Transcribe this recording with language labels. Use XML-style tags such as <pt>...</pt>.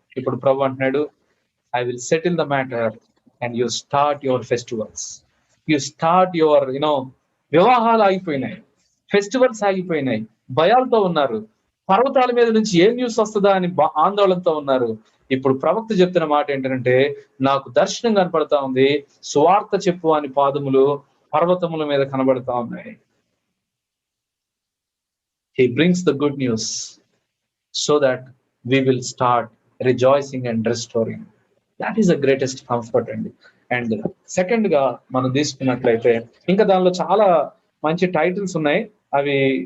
<te>ఇప్పుడు ప్రభు అంటున్నాడు,</te> <en>I will settle the matter and you start your</en> <te>festivals, you start your వివాహాలు ఆగిపోయినాయి, festivals ఆగిపోయినాయి, భయాలతో ఉన్నారు, పర్వతాల మీద నుంచి ఏ న్యూస్ వస్తుందా అని ఆందోళనతో ఉన్నారు. ఇప్పుడు ప్రవక్త చెప్తున్న మాట ఏంటంటే, నాకు దర్శనం కనపడతా ఉంది, సువార్త చెప్పు అని పాదములు పర్వతముల మీద కనబడతా ఉన్నాయి.</te> <en>He brings the good news so that we will start rejoicing and restoring. That is the greatest comfort అండి.</en> <te>అండ్ సెకండ్ గా మనం తీసుకున్నట్లయితే ఇంకా దానిలో చాలా మంచి టైటిల్స్ ఉన్నాయి, అవి</te>